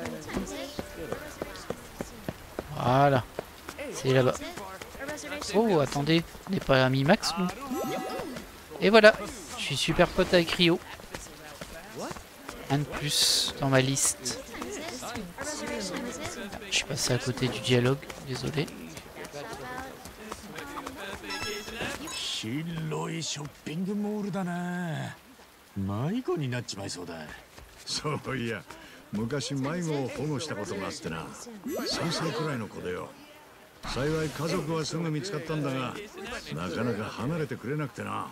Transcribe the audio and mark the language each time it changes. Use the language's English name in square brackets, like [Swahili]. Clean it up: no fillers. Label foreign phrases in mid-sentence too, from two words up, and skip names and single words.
[French] Voilà. C'est là-bas. Oh, attendez. On n'est pas amis max, nous. Et voilà. Je suis super pote avec Rio. Un de plus dans ma liste. Je suis passé à côté du dialogue. Désolé. [Japanese] 広いショッピングモールだな。迷子になっちまいそうだ。そういや、昔迷子を保護したことがあってな。3歳くらいの子でよ。幸い家族はすぐ見つかったんだが、なかなか離れてくれなくてな。